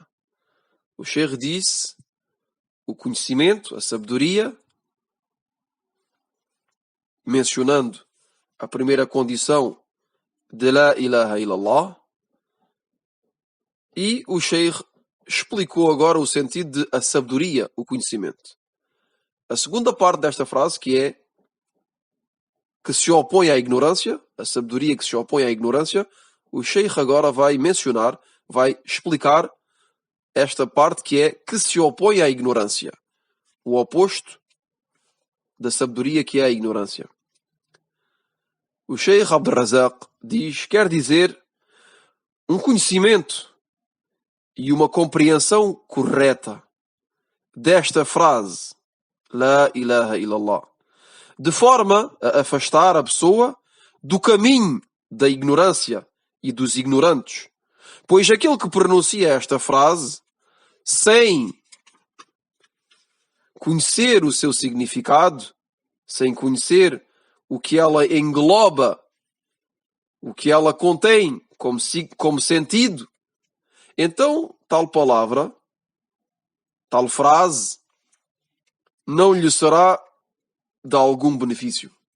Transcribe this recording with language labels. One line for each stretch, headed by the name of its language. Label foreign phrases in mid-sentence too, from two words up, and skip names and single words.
Portuguese: O Sheikh disse, o conhecimento, a sabedoria, mencionando a primeira condição de
Arabic: لا إله إلا الله,
Portuguese: e o Sheikh explicou agora o sentido de a sabedoria, o conhecimento. A segunda parte desta frase, que é que se opõe à ignorância, a sabedoria que se opõe à ignorância, o Sheikh agora vai mencionar, vai explicar esta parte que é que se opõe à ignorância. O oposto da sabedoria que é a ignorância. O Sheikh Abd al-Razak diz, quer dizer, um conhecimento e uma compreensão correta desta frase,
Arabic: لا إله إلا الله,
Portuguese: de forma a afastar a pessoa do caminho da ignorância e dos ignorantes. Pois aquele que pronuncia esta frase sem conhecer o seu significado, sem conhecer o que ela engloba, o que ela contém como sentido, então tal palavra, tal frase, não lhe será de algum benefício.